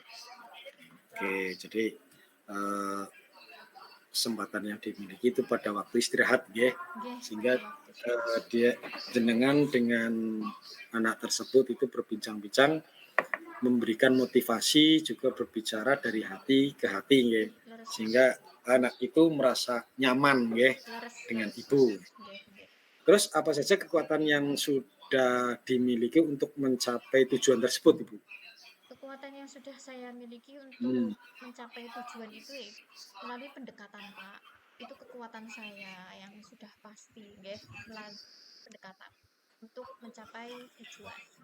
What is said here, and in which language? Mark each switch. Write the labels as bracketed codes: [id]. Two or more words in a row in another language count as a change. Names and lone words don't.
[id] Oke, jadi eh, kesempatan yang dimiliki itu pada waktu istirahat ya, Nggih, pada sehingga waktu istirahat. dia jenengan dengan anak tersebut itu berbincang-bincang, memberikan motivasi, juga berbicara dari hati ke hati ya, [jv] Nggih, leres Pak. [id] sehingga anak itu merasa nyaman ya Leres, dengan leres. ibu. [jv] Nggih, nggih. [id] Terus apa saja kekuatan yang sudah dimiliki untuk mencapai tujuan tersebut, Ibu? Kekuatan yang sudah saya miliki untuk Hmm, mencapai tujuan itu ya, melalui pendekatan, Pak. Itu kekuatan saya yang sudah pasti, nggih, melalui pendekatan untuk mencapai tujuan.